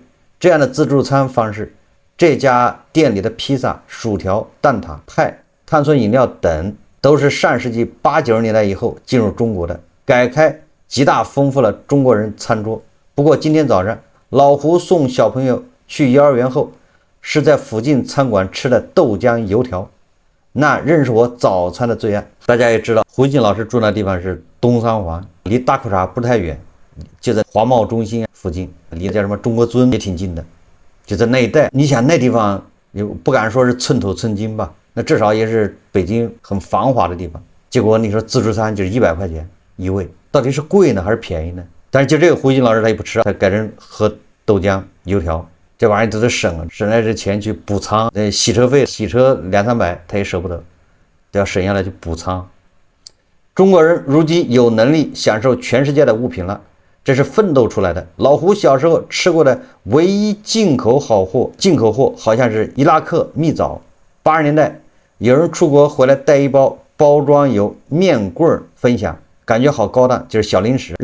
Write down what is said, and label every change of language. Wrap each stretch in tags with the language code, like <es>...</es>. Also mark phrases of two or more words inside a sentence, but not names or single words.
<zh>這樣的自助餐方式，這家店裡的披薩、薯條、蛋撻、派、碳酸飲料等都是上世紀80、90年代以後進入中國的，改開極大豐富了中國人餐桌。不過今天早上老胡送小朋友去幼兒園後，是在附近餐館吃的豆漿油條，那仍是我早餐的最愛。大家也知道胡一金老師住那地方是東三環，離大裤衩不太遠，就在華貿中心附近，離叫什麼中國尊也挺近的，就在那一帶。你想那地方也不敢說是寸土寸金吧，那至少也是北京很繁華的地方。結果你說自助餐就是100塊錢一位，到底是貴呢還是便宜呢？但是就這個胡一金老師他也不吃，他改成喝豆浆油條，這玩意都得省來這錢去補倉，洗車費洗車200-300他也捨不得，都要省下來去補倉。中國人如今有能力享受全世界的物品了，這是奮鬥出來的。老胡小時候吃過的唯一進口貨好像是伊拉克蜜棗。80年代有人出國回來帶一包包裝有面棍分享，感覺好高檔，就是小零食。</zh>